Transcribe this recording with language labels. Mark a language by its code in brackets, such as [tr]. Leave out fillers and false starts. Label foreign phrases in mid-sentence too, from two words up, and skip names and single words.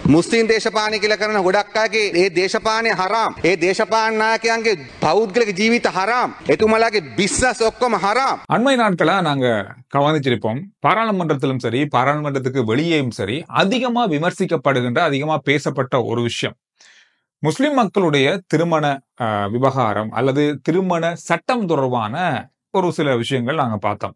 [si] මුස්ලිම් දේශපාලනය කියලා කරන ගොඩක් අයගේ ඒ දේශපාලනය හරාම්. ඒ දේශපාලන නායකයන්ගේ පෞද්ගලික ජීවිත හරාම්. එතුමලාගේ බිස්නස් ඔක්කොම හරාම්. [ta] அண்மை நாட்களா நாங்க கவனிச்சிருப்போம். பாராளுமன்றத்திலும் சரி, பாராளுமன்றத்துக்கு வெளியேயும் சரி, அதிகமா விமர்சிக்கப்படுகின்ற, அதிகமா பேசப்பட்ட ஒரு விஷயம் முஸ்லிம் மக்களுடைய திருமண விவகாரம் அல்லது திருமண சட்டம் தொடர்பான ஒரு சில விஷயங்கள் நாங்க பார்த்தோம்.